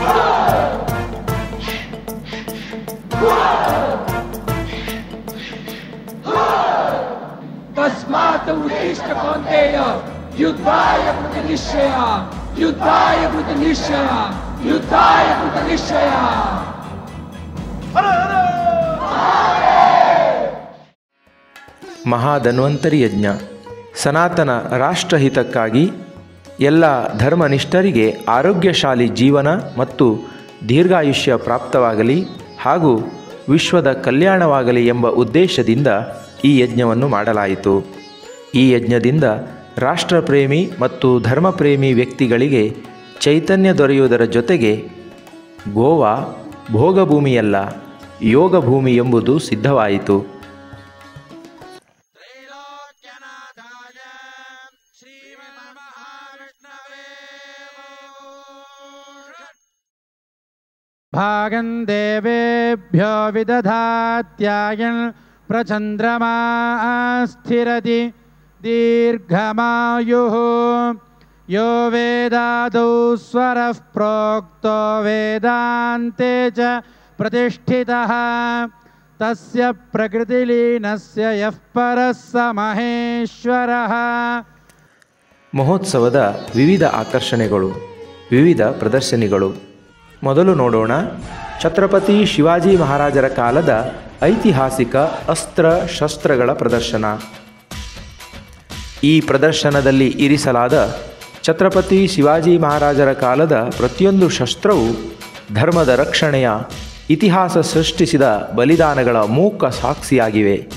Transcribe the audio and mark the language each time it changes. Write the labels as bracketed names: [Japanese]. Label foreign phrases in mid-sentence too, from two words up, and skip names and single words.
[Sanskrit] तस्मात् उत्तिष्ठ कौन्तेय युद्धाय कृतनिश्चय युद्धाय कृतनिश्चय युद्धाय कृतनिश्चय. [Kannada] ಮಹಾಧನ್ವಂತರಿ ಯಜ್ಞ ಸನಾತನ ರಾಷ್ಟ್ರಹಿತಕ್ಕಾಗಿ ಎಲ್ಲ ಧರ್ಮನಿಷ್ಠರಿಗೆ ಆರೋಗ್ಯಶಾಲಿ ಜೀವನ ಮತ್ತು ದೀರ್ಘಾಯುಷ್ಯ ಪ್ರಾಪ್ತವಾಗಲಿ ಹಾಗೂ ವಿಶ್ವದ ಕಲ್ಯಾಣವಾಗಲಿ ಎಂಬ ಉದ್ದೇಶದಿಂದ ಈ ಯಜ್ಞವನ್ನು ಮಾಡಲಾಯಿತು. ಈ ಯಜ್ಞದಿಂದ ರಾಷ್ಟ್ರಪ್ರೇಮಿ ಮತ್ತು ಧರ್ಮಪ್ರೇಮಿ ವ್ಯಕ್ತಿಗಳಿಗೆ ಚೈತನ್ಯ ದೊರೆಯುವುದರ ಜೊತೆಗೆ ಗೋವಾ ಭೋಗಭೂಮಿಯಲ್ಲ ಯೋಗಭೂಮಿ ಎಂಬುದು ಸಿದ್ಧವಾಯಿತು. [Sanskrit] भागं देवेभ्यो विदधात्यायन् प्रचन्द्रमा स्थिरति दीर्घमायुः यो वेदादौ स्वरः प्रोक्तो वेदान्ते च प्रतिष्ठितः तस्य प्रकृतिलीनस्य यः परः स महेश्वरः. [Kannada] ಮಹೋತ್ಸವದ ವಿವಿಧ ಆಕರ್ಷಣೆಗಳು, ವಿವಿಧ ಪ್ರದರ್ಶನಿಗಳು. ಮೊದಲು ನೋಡೋಣ ಛತ್ರಪತಿ ಶಿವಾಜಿ ಮಹಾರಾಜರ ಕಾಲದ ಐತಿಹಾಸಿಕ ಅಸ್ತ್ರ ಶಸ್ತ್ರಗಳ ಪ್ರದರ್ಶನ. ಈ ಪ್ರದರ್ಶನದಲ್ಲಿ ಇರಿಸಲಾದ ಛತ್ರಪತಿ ಶಿವಾಜಿ ಮಹಾರಾಜರ ಕಾಲದ ಪ್ರತಿಯೊಂದು ಶಸ್ತ್ರವು ಧರ್ಮದ ರಕ್ಷಣೆಯ ಇತಿಹಾಸ ಸೃಷ್ಟಿಸಿದ ಬಲಿದಾನಗಳ ಮೂಕ ಸಾಕ್ಷಿಯಾಗಿವೆ.